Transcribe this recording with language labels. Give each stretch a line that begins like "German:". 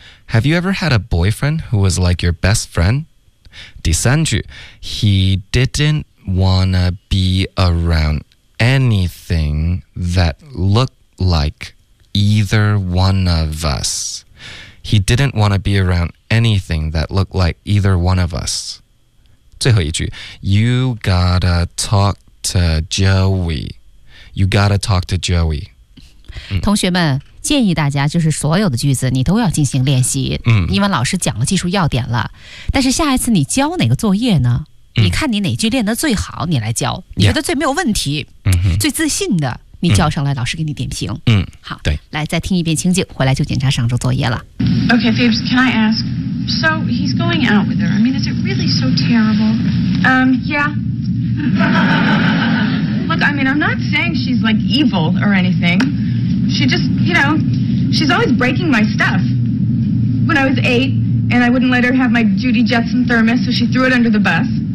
English: Have you ever had a boyfriend who was like your best friend?
Chinese: 第三句
English: He didn't wanna be around anything that looked like either one of us He didn't wanna be around anything that looked like either one of us
Chinese: 最后一句
English: You gotta talk to Joey You gotta talk to Joey
Chinese: 同学们建议大家就是所有的句子你都要进行练习、嗯、因为老师讲了技术要点了但是下一次你交哪个作业呢、嗯、你看你哪句练得最好你来教你觉得最没有问题、嗯、最自信的你交上来、嗯、老师给你点评嗯，好对来再听一遍情景回来就检查上周作业了
English: OK Phoebs can I ask So he's going out with her I mean is it really so terrible Yeah Look I mean I'm not saying she's like evil or anythingShe just, you know, she's always breaking my stuff. When I was 8, and I wouldn't let her have my Judy Jetson thermos, so she threw it under the bus.